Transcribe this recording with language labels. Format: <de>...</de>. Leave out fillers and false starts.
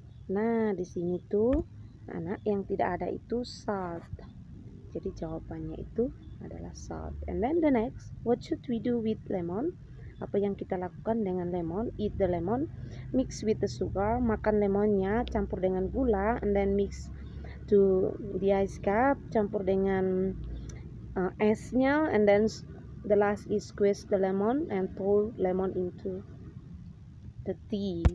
<id>Nah, di sini tuh anak yang tidak ada itu salt. Jadi jawabannya itu adalah salt.</id> <en>And then the next, what should we do with lemon?</en> <id>Apa yang kita lakukan dengan lemon?</id> <en>Eat the lemon, mix with the sugar.</en> <id>Makan lemonnya, campur dengan gula,</id> <en>and then mix to the ice cup,</en> <id>campur dengan esnya,</id> <en>and then the last is squeeze the lemon and pour lemon into the tea.</en>